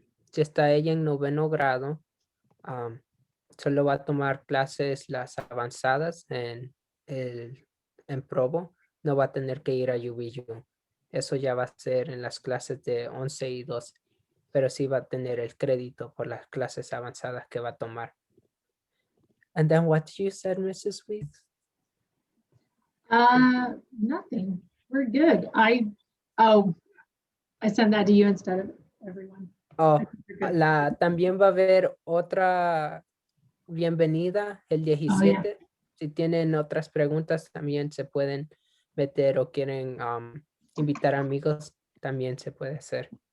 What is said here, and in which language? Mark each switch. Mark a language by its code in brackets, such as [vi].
[es] Si está ella en 9º grado, solo va a tomar clases las avanzadas en Provo. No va a tener que ir a UVU. Eso ya va a ser en las clases de 11 y 12. Pero sí va a tener el crédito por las clases avanzadas que va a tomar. [en] And then what you said, Mrs. Weeks? Nothing. We're good. I sent that to you instead of everyone. Oh, We're good. [es] también va a haber otra bienvenida el 17. Si tienen otras preguntas, también se pueden meter o quieren invitar amigos, también se puede hacer.